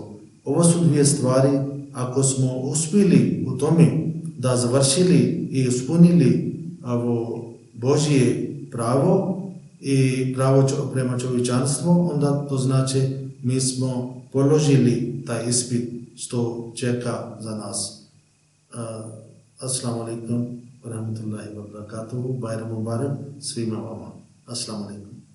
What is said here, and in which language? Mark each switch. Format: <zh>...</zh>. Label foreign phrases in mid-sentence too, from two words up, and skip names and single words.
<bs>Ovo su dvije stvari, ako smo uspjeli u tome da završili i ispunili ovo Božje pravo i pravo prema čovječanstvu, onda to znači mi smo položili taj ispit što čeka za nas.</bs> <ar>السلام عليكم ورحمة الله وبركاته.</ar> <bs>Bajram Mubarak svima vama.</bs> <ar>السلام عليكم.</ar>